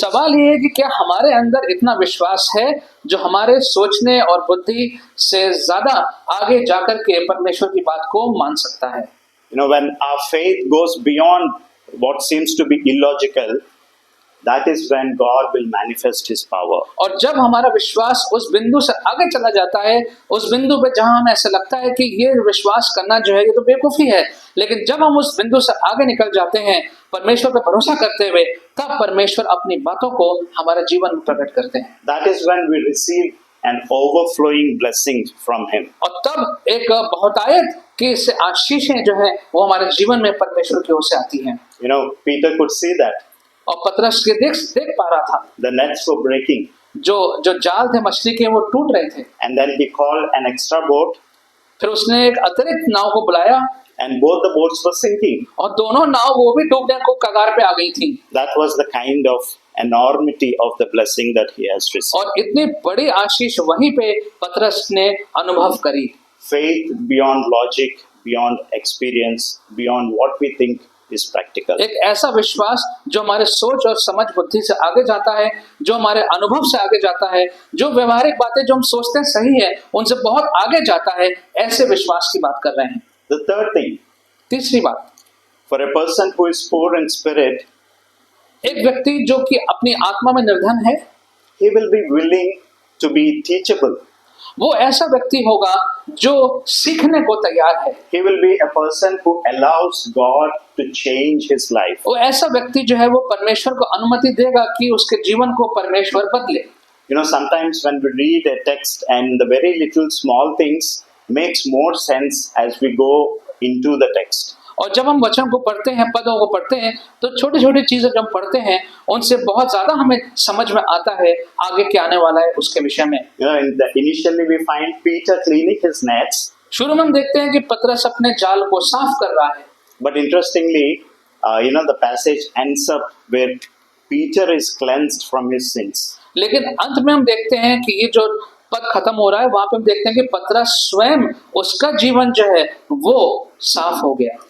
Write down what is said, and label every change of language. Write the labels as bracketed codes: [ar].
[hi] सवाल ये है कि क्या हमारे अंदर इतना विश्वास है जो हमारे सोचने और बुद्धि से ज्यादा आगे जाकर के परमेश्वर की बात को मान सकता है। [en] You know, when our faith goes beyond what seems to be illogical, that is when God will manifest His power. [hi] और जब हमारा विश्वास उस बिंदु से आगे चला जाता है, उस बिंदु पे जहां हमें ऐसा लगता है कि ये विश्वास करना जो है ये तो बेवकूफ़ी है, लेकिन जब हम उस बिंदु से आगे निकल जाते हैं परमेश्वर पर भरोसा करते हुए, तब परमेश्वर अपनी बातों को हमारे जीवन में प्रकट करते हैं। [en] That is when we receive an overflowing blessing from Him. [hi] और तब एक बहुतायत की से आशीषें जो है वो हमारे जीवन में परमेश्वर की ओर से आती हैं। [en] You know, Peter could see that. [hi] और पतरस के देख पा रहा था, [en] The nets were breaking. [hi] जो जाल थे मछली के वो टूट रहे थे। [en] And then he called an extra boat, [hi] फिर उसने एक अतिरिक्त नाव को बुलाया [en] and both the boats were sinking. [hi] और दोनों नाव वो भी डूबने को कगार पे आ गई थी। [en] That was the kind of enormity of the blessing that he has received. [hi] और इतनी बड़ी आशीष वहीं पे पतरस ने अनुभव करी। [en] Faith beyond logic, beyond experience, beyond what we think is practical. [hi] एक ऐसा विश्वास जो हमारे सोच और समझ बुद्धि से आगे जाता है, जो हमारे अनुभव से आगे जाता है, जो व्यवहारिक बातें जो हम सोचते हैं सही है उनसे बहुत आगे जाता है, ऐसे विश्वास की बात कर रहे हैं। [en] The third thing, [hi] तीसरी बात, [en] for a person who is poor in spirit, [hi] एक व्यक्ति जो कि अपनी आत्मा में निर्धन है, [en] he will be willing to be teachable. [hi] वो ऐसा व्यक्ति होगा जो सीखने को तैयार है। [en] He will be a person who allows God to change his life. [hi] वो ऐसा व्यक्ति जो है वो परमेश्वर को अनुमति देगा कि उसके जीवन को परमेश्वर बदले। [en] You know, sometimes when we read a text and the very little small things makes more sense as we go into the text. [hi] और जब हम वचन को पढ़ते हैं, पदों को पढ़ते हैं, तो छोटी छोटी चीजें जब हम पढ़ते हैं उनसे बहुत ज्यादा हमें समझ में आता है आगे क्या आने वाला है उसके विषय में। [en] You know, initially we find Peter cleaning his nets, [hi] शुरू में हम देखते हैं कि पतरस अपने जाल को साफ कर रहा है, [en] but interestingly, the passage ends up where Peter is cleansed from his sins. [hi] लेकिन अंत में हम देखते हैं कि ये जो पद खत्म हो रहा है वहां पे हम देखते हैं कि पतरस स्वयं उसका जीवन जो है वो साफ हो गया।